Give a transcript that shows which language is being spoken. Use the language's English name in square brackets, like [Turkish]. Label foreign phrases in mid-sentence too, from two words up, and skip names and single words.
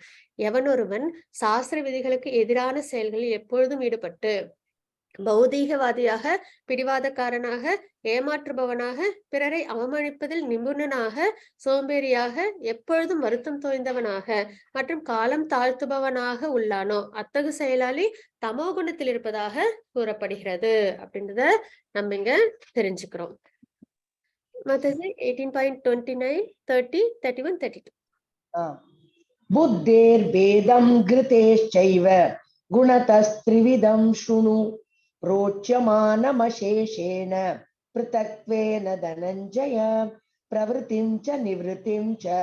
[Tamil] எவன் ஒருவன் சாஸ்திர விதிகளுக்கு எதிரான செயல்களில் எப்பொழுதும் ஈடுபட்டு பௌதீகவாதியாக, பிடிவாதக்காரனாக, ஏமாற்றுபவனாக, பிறரை அவமானிப்பதில் நிபுணனாக, சோம்பேறியாக, எப்பொழுதும் வருத்தம் தோய்ந்தவனாக மற்றும் காலம் தாழ்த்துபவனாக உள்ளானோ அத்தகு செயலாளி தமோ குணத்தில் இருப்பதாக கூறப்படுகிறது அப்படின்றத நம்ம இங்க தெரிஞ்சுக்கிறோம். மத்தது 18.29, 30, 31, 32. [Sanskrit] बुद्धेर्भेदं घृतेश्चैव गुणतस्त्रिविधं शृणु प्रोच्यमानमशेषेण पृथक्त्वेन धनञ्जय प्रवृत्तिं च निवृत्तिं च